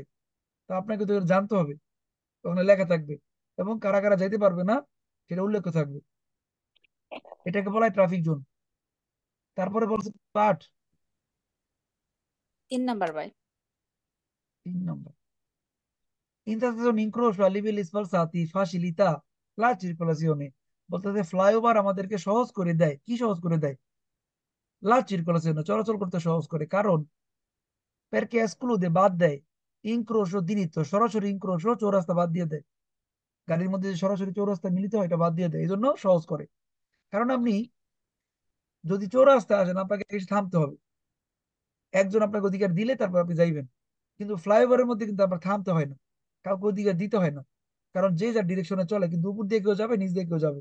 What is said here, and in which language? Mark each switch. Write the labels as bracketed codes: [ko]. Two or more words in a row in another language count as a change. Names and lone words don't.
[bn] তো আপনাকে তো এটা জানতে হবে, ওখানে লেখা থাকবে, এবং কারা কারা যেতে পারবে না সেটা উল্লেখ থাকবে। এটাকে বলা হয় ট্রাফিক জোন। তারপরে বলছে পার্ট 3 নাম্বার ভাই। [it] 3 নম্বর। Intersezione incrocio a livelli sfalsati facilita la circolazione, [bn] বলতে ফ্লাইওভার আমাদেরকে সহজ করে দেয়। কি সহজ করে দেয়? [it] la circolazione, [bn] চলাচল করতে সহজ করে। কারণ [it] perché esclude, [bn] বাদ দেয়, [it] incrocio diretto, [bn] সরাসরি ইনক্রোশো চৌরাস্তা বাদ দিয়ে দেয়। গাড়ির মধ্যে যে সরাসরি চৌরাস্তা মিলিত হয় এটা বাদ দিয়ে দেয়, এই জন্য সহজ করে। কারণ আপনি যদি চৌরাস্তায় আসেন আপনাকে এসে থামতে হবে, একজন আপনাকে অধিকার দিলে তারপর আপনি যাইবেন। কিন্তু ফ্লাইওভারের মধ্যে কিন্তু আপনার থামতে হয় না, কাউকে ওদিকে দিতে হয় না, কারণ যে যার ডিরেকশনে চলে, কিন্তু উপর দিয়ে কেউ যাবে, নিচ দিয়ে কেউ যাবে।